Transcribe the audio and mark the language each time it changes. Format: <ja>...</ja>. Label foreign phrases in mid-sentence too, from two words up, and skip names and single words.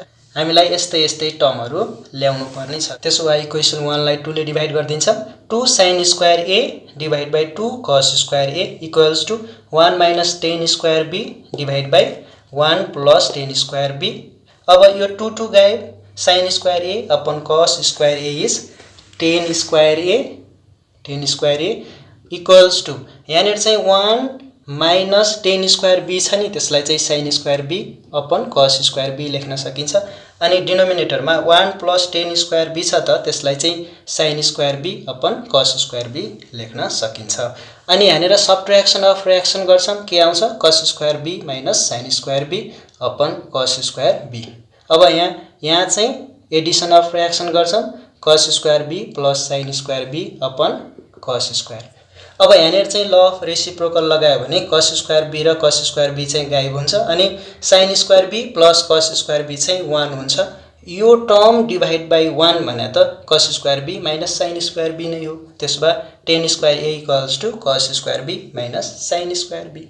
<ne>हामीलाई यस्तै यस्तै टर्महरु ल्याउनु पर्ने छ। त्यसो भए इक्वेसन 1 लाई 2 ले डिभाइड गर्दिन्छौं।</ne> <en>2 sin square a divide by 2 cos square a equals to 1 minus tan square b divide by 1 plus tan square b.</en> <ne>अब यो 2 2 गायब,</ne> <en>sin square a upon cos square a is tan square a equals to</en> <ne>यहाँनिर चाहिँ</ne> <en>1 minus tan square b</en> <ne>छ नि, त्यसलाई चाहिँ</ne> <en>sin square b upon cos square b</en> <ne>लेख्न सकिन्छ। अनि डिनोमिनेटरमा</ne> <en>1 plus tan square b</en> <ne>छ त त्यसलाई चाहिँ</ne> <en>sin square b upon cos square b</en> <ne>लेख्न सकिन्छ। अनि यहाँनिर</ne> <en>subtraction of reaction</en> <ne>गर्छौं, के आउँछ</ne> <en>cos square b minus sin square b upon cos square b.</en> <ne>अब यहाँ चाहिँ</ne> <en>addition of reaction</en> <ne>गर्छौं,</ne> <en>cos square b plus sin square b upon cos square.</en> <ne>अब यहाँनिर चाहिँ</ne> <en>law of reciprocal</en> <ne>लगायो भने</ne> <en>cos square b</en> <ne>र</ne> <en>cos square b</en> <ne>चाहिँ गायब हुन्छ, अनि</ne> <en>sin square b plus cos square b</en> <ne>चाहिँ 1 हुन्छ। यो</ne> <en>term divide by 1</en> <ne>भने त</ne> <en>cos square b minus sin square b</en> <ne>नै हो। त्यसो भए</ne> <en>tan square a equals to cos square b minus sin square b.</en>